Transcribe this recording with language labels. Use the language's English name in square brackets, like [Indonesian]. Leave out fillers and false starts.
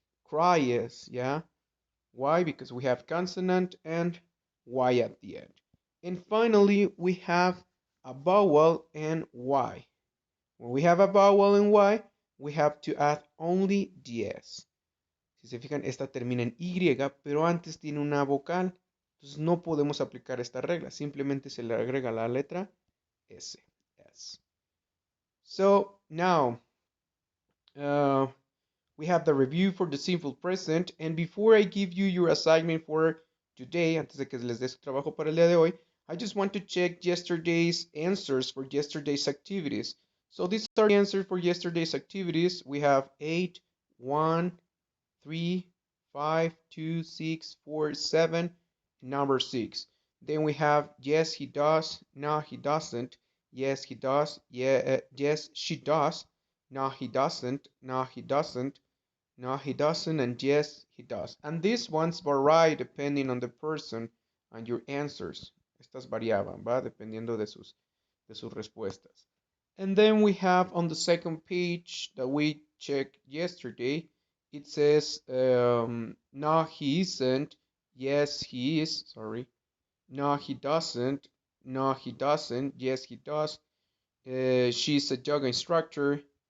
[English] Cries, yeah. Why? Because we have consonant and Y at the end. And finally, we have a vowel and Y. When we have a vowel and Y, we have to add only the S. [Spanish] Si se fijan, esta termina en Y, pero antes tiene una vocal. Entonces no podemos aplicar esta regla. Simplemente se le agrega la letra S. S. [English] So now, we have the review for the simple present. And before I give you your assignment for today, [Spanish] antes de que les dé su trabajo para el día de hoy, [English] I just want to check yesterday's answers for yesterday's activities. So these are the answers for yesterday's activities. We have 8, 1, 3, 5, 2, 6, 4, 7, number 6. Then we have yes, he does, no, he doesn't, yes, he does, yeah, yes, she does, no, he doesn't, no, he doesn't, no, he doesn't, and yes, he does. And these ones vary depending on the person and your answers. [Spanish] Estas variaban, ¿va? Dependiendo de sus respuestas. [English] And then we have on the second page that we checked yesterday, it says, no, he isn't. Yes, he is. Sorry. No, he doesn't. No, he doesn't. Yes, he does. She's a yoga instructor.